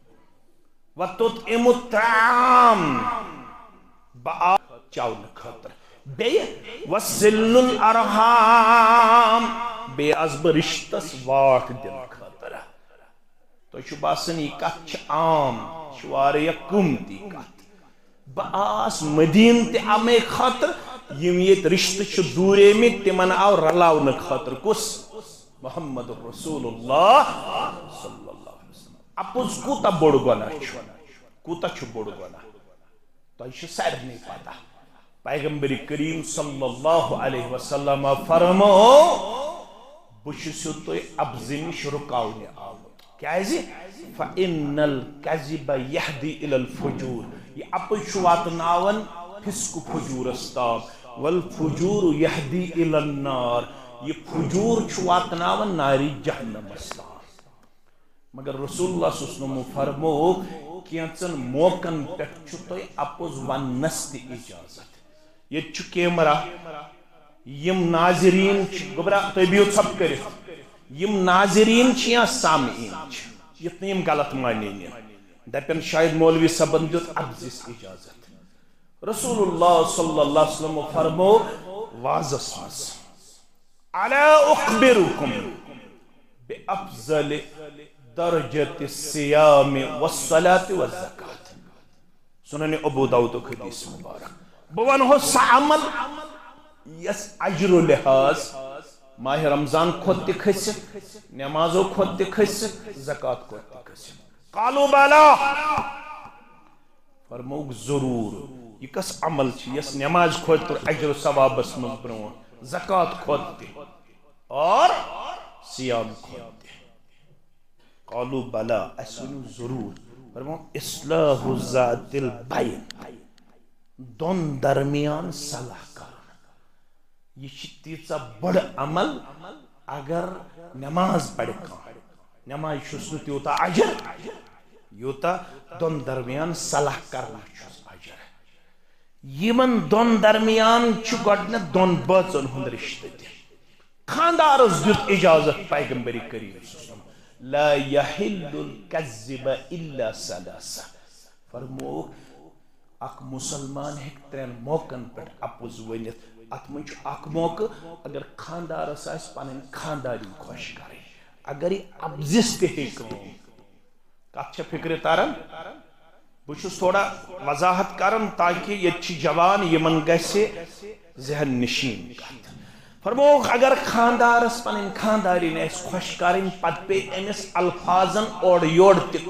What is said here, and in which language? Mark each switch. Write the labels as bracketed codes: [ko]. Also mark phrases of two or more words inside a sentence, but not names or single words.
[ar] وتطعموا الطعام [ks] بہٕ آس چاونہٕ خٲطرٕ بیٚیہِ [ar] وصلوا الارحام [ks] بیٚیہِ آس بہٕ رشتس واٹھ دِنہٕ خٲطرٕ تۄہہِ چھُ باسان یہِ کتھ چھِ عام یہِ چھِ واریاہ قۭمتی کتھ بہٕ آس مدیٖنہٕ تہِ امے خٲطرٕ یم ییٚتہِ رشتہٕ چھِ دوٗریمٕتۍ تِمن آو رلاونہٕ خٲطرٕ کُس محمد رسول اللہ [ar] صلی اللہ علیہ وسلم [ks] اپُز کوٗتاہ بوٚڑ گۄناہ چھُ کوٗتاہ چھُ بوٚڑ گۄناہ تۄہہِ چھُ سارنٕے پتہ پیغمبر کریم [ar] صلی اللہ علیہ وسلم [ks] فرمو بہٕ چھُسو تۄہہِ ابزٕ نِش رُکاونہِ آمُت کیازِ [ar] فإن الكذب يهدي إلى الفجور [ks] یہ اپُز چھُ واتناوان فسق فجورس تام [ar] والفجور يهدي إلى النار [ks] یہ فجور چھُ واتناوان ناری جہنمس تام مگر رسول اللہ [ar] صلی اللہ علیہ وسلم [ks] فرمو کینژن موقعن پٮ۪ٹھ چھُ تۄہہِ اپُز وننس تہِ اجازت ییٚتہِ چھُ کیمرا یم ناظریٖن چھِ گوٚبرا تُہۍ بِہِو ژھۄپہٕ کٔرِتھ یم ناظریٖن چھِ یا سامعیٖن چھِ یُتھ نہٕ یم غلط مانے نہٕ دپن شاید مولوی صٲبن دیُت ابزِس اجازت رسول اللہ [ar] صلی اللہ علیہ وسلم [ks] فرمو وازس منٛز [ar] الا اخبركم بافضل درجة الصيام والصلاة والزکات [ks] سنن ابو داؤد حدیث مبارک بہٕ ونہو سُہ عمل یس اجر و لحاظ ماہ رمضان کھوت تہِ کھٔسِتھ نمازو کھوت تہِ کھٔسِتھ زکات کھوت تہِ کھٔسِتھ [ar] قالوا بلا [ks] فرموک ضرور یہ کس عمل چھ یس نماز کھوت تہِ اجر و ثوابس منٛز برونٛٹھ زکات کھوت تہِ اور سیام کھوت تہِ [ar] قالوا بلا [ks] اسہِ ؤنِو ضرور فرمو [ar] اصلاح ذات البین [ks] دون درمیان صلاح کرن یہ تیژا بڑ عمل اگر نماز پڑھ نماز چھُس نہٕ تیوٗتاہ اجر یوٗتاہ دون درمیان صلاح کرنا چھُس اجر یمن دون درمیان چھُ گۄڈنیٚتھ دون بٲژن ہُنٛد رشتہٕ تہِ خاندارس دیُت اجازت پیغمبر کریم [ar] لا يحل الكذب الا ثلاثة [ks] فرموک اک مسلمان ہیٚکہِ ترٛٮ۪ن موقعن پٮ۪ٹھ اپُز ؤنِتھ اتھ منٛز چھُ اکھ موقعہٕ اگر خاندارس آسہِ پنٕنۍ خانداری خۄش کرٕنۍ اگر یہِ ابزِس تہِ ہیٚکہِ کٲم کتھ چھےٚ فکرِ تران بہٕ چھُس تھوڑا وضاحت کران تاکہ ییٚتہِ چھِ جوان یمن گژھِ ذہن نشین کتھ فرموک اگر خاندارس پنٕنۍ خاندارِنۍ آسہِ خۄش کرٕنۍ پتہٕ پیٚیہِ أمِس الفاظن اورٕ یورٕ تہِ